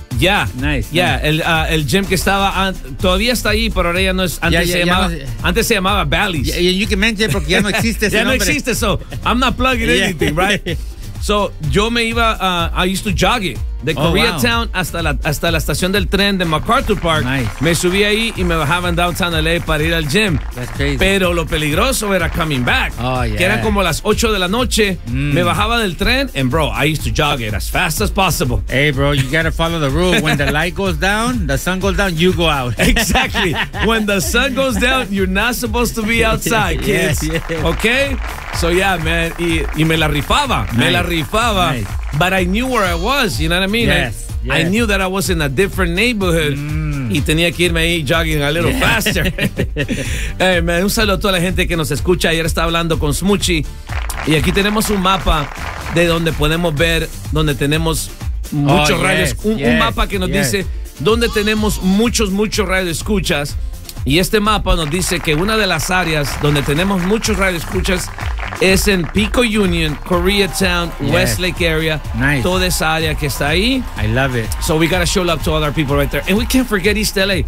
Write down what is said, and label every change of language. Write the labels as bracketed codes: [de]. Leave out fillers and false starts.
[es] El gym que estaba todavía está ahí, pero ahora ya no es. Antes se llamaba Bally's. [en] Yeah, you can mention [es] porque ya no existe ese ya nombre. No existe, [en] so I'm not plugging anything, right? [es] So yo me iba, [en] I used to jog it, [es] de Koreatown hasta la estación del tren de MacArthur Park. [en] Nice. [es] Me subí ahí y me bajaba en Downtown LA para ir al gym. [en] That's crazy. [es] Pero lo peligroso era [en] coming back. Oh, yeah. [es] Que eran como las 8 de la noche. Me bajaba del tren [en] and bro, I used to jog it as fast as possible. Hey bro, you gotta follow the rule. When the light goes down, the sun goes down, you go out. Exactly. When the sun goes down, you're not supposed to be outside, kids. Yeah, yeah. Okay? So yeah, man. [es] Y me la rifaba. [en] Nice. [es] Me la rifaba. [en] Nice. But I knew where I was, you know what I mean? Yes. I knew that I was in a different neighborhood. [es] Y tenía que irme ahí [en] jogging a little faster. Hey, man, [es] un saludo a toda la gente que nos escucha. Ayer estaba hablando con Smuchi. Y aquí tenemos un mapa de donde podemos ver, donde tenemos muchos radios. Un mapa que nos dice donde tenemos muchos, muchos radioescuchas. Y este mapa nos dice que una de las áreas donde tenemos muchos radioescuchas es en Pico Union, Koreatown, Westlake area. [en] Nice. [es] Toda esa área que está ahí. [en] I love it. So we gotta show love to all our people right there. And we can't forget East LA.